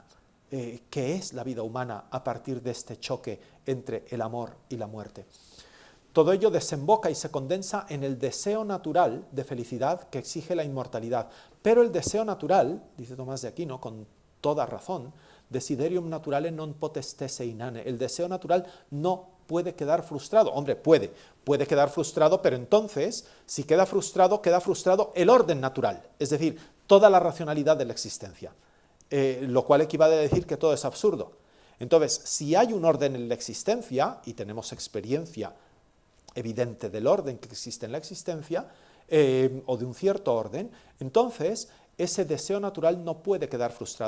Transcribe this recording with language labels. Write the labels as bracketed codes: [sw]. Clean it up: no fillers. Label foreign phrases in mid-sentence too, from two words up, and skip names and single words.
[es] ¿Qué es la vida humana a partir de este choque entre el amor y la muerte? Todo ello desemboca y se condensa en el deseo natural de felicidad que exige la inmortalidad. Pero el deseo natural, dice Tomás de Aquino con toda razón, [la] desiderium naturale non potestesse inane. [es] El deseo natural no puede quedar frustrado. Hombre, puede quedar frustrado, pero entonces, si queda frustrado el orden natural, es decir, toda la racionalidad de la existencia, lo cual equivale a decir que todo es absurdo. Entonces, si hay un orden en la existencia, y tenemos experiencia evidente del orden que existe en la existencia, o de un cierto orden, entonces ese deseo natural no puede quedar frustrado.